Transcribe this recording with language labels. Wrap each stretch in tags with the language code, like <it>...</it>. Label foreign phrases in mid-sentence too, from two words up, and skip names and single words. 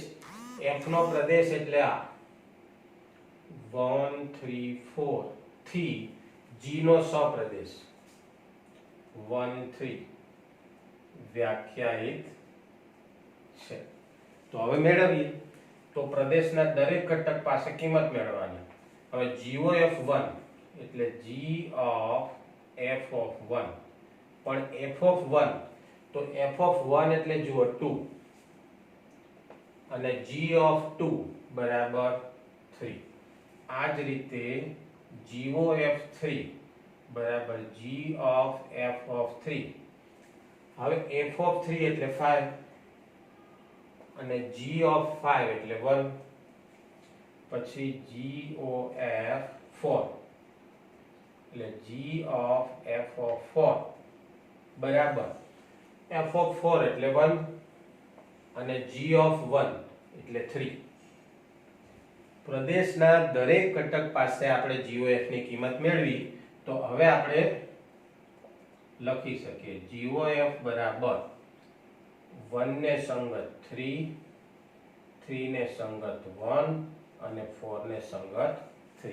<gu>f નો પ્રદેશ એટલે આ 1 3 4 થી g નો સપ્રદેશ 1 3 વ્યાખ્યાયિત છે. તો હવે મેળવીએ. તો પ્રદેશના દરેક ઘટક પાસે કિંમત મેળવવાની. હવે gof1 એટલે</gu> <en>g of f of 1.</en> <gu>પણ</gu> <en>f of 1,</en> <gu>તો</gu> <en>f of 1</en> <gu>એટલે જુઓ 2 અને</gu> <en>g of 2</en> <gu>બરાબર 3. આ જ રીતે gof3 બરાબર</gu> <en>g of f of 3.</en> <gu>હવે</gu> <en>f of 3</en> <gu>એટલે 5 અને</gu> <en>g of 5</en> <gu>એટલે 1. પછી gof4 એટલે</gu> <en>g of f of 4</en> <gu>બરાબર</gu> <en>f of 4</en> <gu>એટલે 1 અને</gu> <en>g of 1</en> <gu>એટલે 3. પ્રદેશના દરેક ઘટક પાસે આપણે GOF ની કિંમત મેળવી તો હવે આપણે લખી શકીએ GOF બરાબર 1 ને સંગત 3, 3 ને સંગત 1 અને 4 ને સંગત 3.</gu>